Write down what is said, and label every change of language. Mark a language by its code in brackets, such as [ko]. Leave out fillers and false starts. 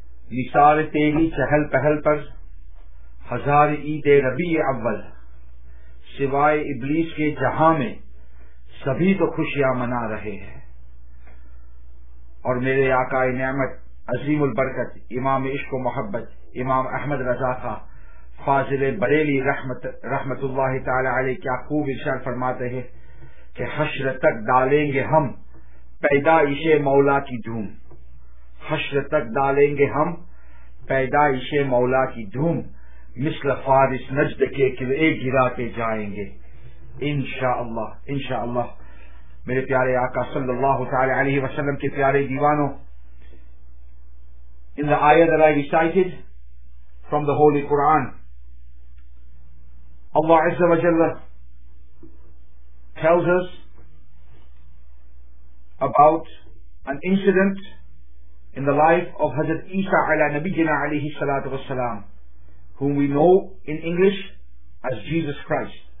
[ur] Nisar tehi chahal pahal par hazar eid e rabi awwal, سوائے ابلیس کے جہاں میں سبھی تو خوشیاں منا رہے ہیں. اور میرے آقا نعمت عظیم البرکت امام عشق و محبت امام احمد رضا کا فاضل بریلی رحمت اللہ تعالی علیہ کیا خوب ارشاد فرماتے ہیں کہ حشر تک ڈالیں گے ہم پیدائش مولا کی دھوم، حشر تک ڈالیں گے ہم پیدائش مولا کی دھوم، مثل فارس نجد کے قلعے گراتے جائیں گے انشاءاللہ انشاءاللہ. میرے پیارے آقا صلی اللہ تعالی علیہ وسلم کے پیارے دیوانوں، [en] in the ayah that I recited from the Holy Quran, Allah Azza wa Jalla tells us about an incident in the life of Hazrat Isa ala nabiyyina alayhi salatu wassalam, whom we know in English as Jesus Christ.